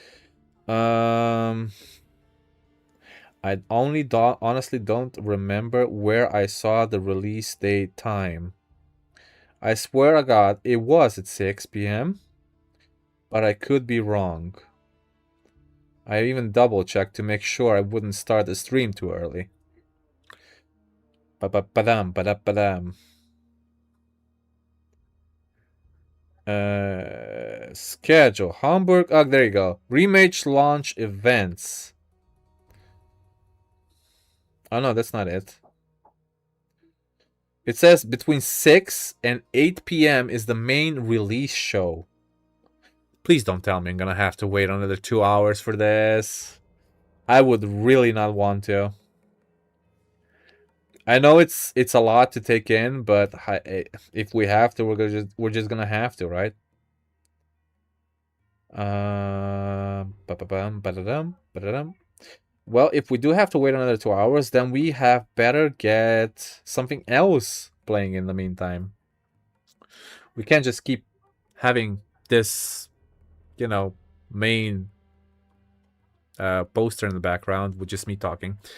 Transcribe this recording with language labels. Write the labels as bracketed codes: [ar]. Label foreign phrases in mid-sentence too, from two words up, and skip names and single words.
[en] I honestly don't remember where I saw the release date time. I swear to God, it was at 6 p.m., but I could be wrong. I even double checked to make sure I wouldn't start the stream too early. Ba-ba-ba-dam, ba-da-ba-dam. Schedule. Hamburg. Oh, there you go. Remake launch events. Oh, no, that's not it. It says between 6 and 8 p.m. is the main release show. Please don't tell me I'm gonna have to wait another 2 hours for this. I would really not want to. I know it's a lot to take in, but if we have to, we're just gonna have to, right? Ba-ba-bum, ba-da-dum, ba-da-dum. Well, if we do have to wait another 2 hours, then we have better get something else playing in the meantime. We can't just keep having this, you know, main poster in the background with just me talking.